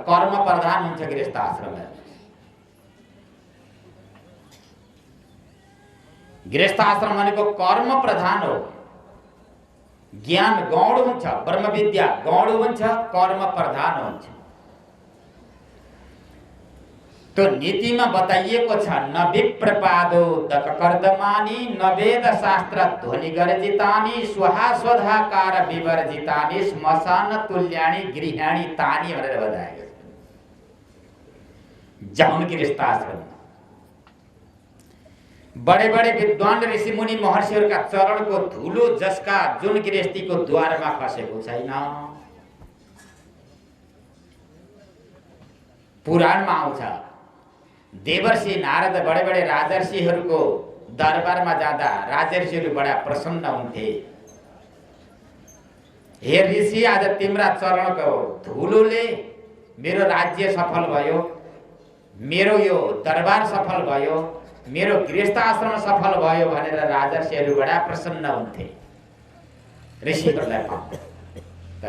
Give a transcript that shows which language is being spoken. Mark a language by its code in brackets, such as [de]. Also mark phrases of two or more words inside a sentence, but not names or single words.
[ne] कर्म प्रधान हुन्छ गृहस्थ आश्रम। गृहस्थ आश्रम भनेको कर्म प्रधान हो। ज्ञान गौण हुन्छ, ब्रह्म विद्या गौण हुन्छ, कर्म प्रधान हुन्छ। तो नीतिमा बताइएको छ, [sa] न विप्रपादो दककर्दमानी, न वेद शास्त्र ध्वनि गर्जितानि, स्वहा-स्वधाकार विवर्जितानि, श्मशान तुल्यानि गृहाणि तानि [ne] भनेर बताएको छ। जाउन गृहस्थ आश्रम [hi] बड़े बड़े [ne] विद्वान ऋषि मुनि महर्षिहरूका चरणको धुलो जसका जुन गृहस्थीको द्वारमा खसेको छैन। पुराणमा आउँछ, देवर्षि नारद [hi] बड़े बड़े [ne] राजर्षिहरूको दरबारमा जाँदा राजर्षिहरू बडा प्रसन्न हुन्थे। हे ऋषि, आज तिम्रा चरणको धुलोले मेरो राज्य सफल भयो, मेरो यो दरबार सफल भयो, मेरो गृहस्थ आश्रम सफल भयो भनेर राजर्षिहरू बडा प्रसन्न हुन्थे ऋषिहरूलाई पाउँदा।